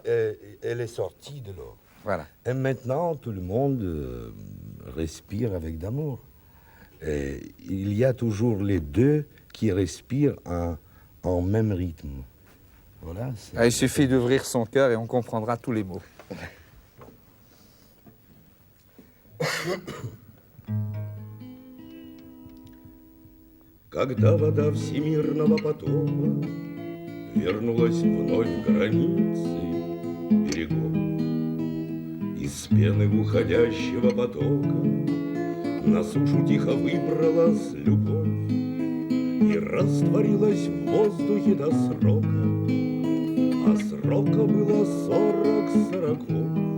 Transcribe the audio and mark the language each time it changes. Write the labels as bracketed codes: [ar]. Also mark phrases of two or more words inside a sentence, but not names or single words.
[fr] Elle est sortie de l'eau. Voilà. Et maintenant, tout le monde respire avec d'amour. Et il y a toujours les deux qui respirent en même rythme. Voilà. Il suffit d'ouvrir son cœur et on comprendra tous les mots. [ru] Когда вода всемирного потока вернулась вновь в границы берегов, из пены уходящего потока на сушу тихо выбралась любовь и растворилась в воздухе до срока, а срока было 40 сороков.